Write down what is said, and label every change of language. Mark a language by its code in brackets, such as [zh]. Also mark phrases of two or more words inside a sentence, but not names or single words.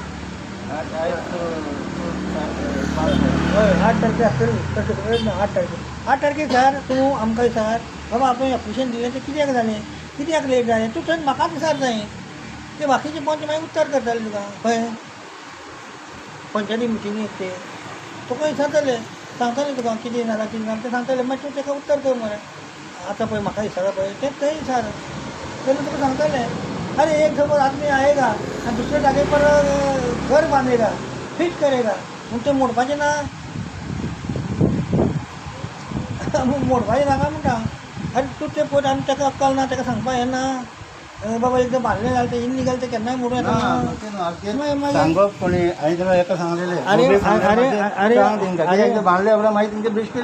[kok] होय 8 तारखे असतली तसं 8 तारखे सर तूं आमकां सर बाबा आपण ॲप्लिकेशन दिलें तें कित्याक जालें कित्याक लेट जालें तूं थंय म्हाका विचार जाय ते बाकीचे पंच मागीर उत्तर करताले तुका खंय पंचायती मिटिंगेक ते तुका विचारतले सांगताले तुका कितें जालां कितें जालां तें सांगताले मागीर तूं ताका उत्तर कर मरे आता पळय म्हाका विचारा पळय तें थंय विचार तेन्ना तुका सांगताले अरे [hi] एक सपोज आदमी आएगा और दूसरे जगह पर घर बांधेगा फिट करेगा [kok] मग ते मोडपाचें ना मोडपाचें नाका म्हणटा अरे तूं तें पळय आनी ताका अक्कल ना ताका सांगपा येना बाबा एकदां बांदलें जाल्यार तें इल्लीगल तें केन्नाय मोडूं येता सांगप कोणी हांवें तुला एका सांगलेलें बांदले उपरांत मागीर तुमचे बेश्टे